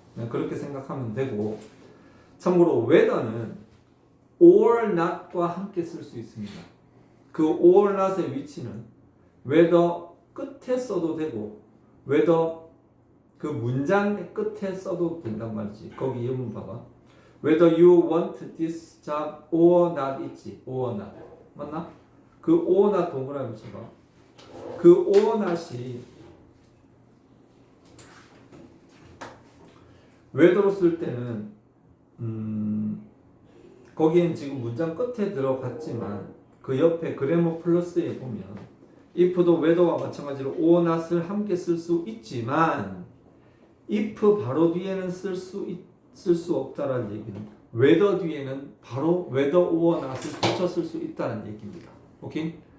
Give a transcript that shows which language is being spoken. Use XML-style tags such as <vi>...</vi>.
<ko>그냥 그렇게 생각하면 되고, 참고로 whether는 or not과 함께 쓸 수 있습니다. 그 or not의 위치는 whether 끝에 써도 되고 whether 그 문장 끝에 써도 된단 말이지. 거기 예문 봐봐.</ko> <en>Whether you want this job or not</en> <ko>있지.</ko> <en>or not.</en> <ko>맞나? 그 or not 동그라미 쳐봐. 그 or not이 whether로 쓸 때는 거기엔 지금 문장 끝에 들어갔지만 그 옆에 그래머 플러스에 보면 if도 whether와 마찬가지로 or not을 함께 쓸 수 있지만 if 바로 뒤에는 쓸 수 없다라는 얘기는 whether 뒤에는 바로 whether or not을 붙여 쓸 수 있다는 얘기입니다. 오케이?</ko>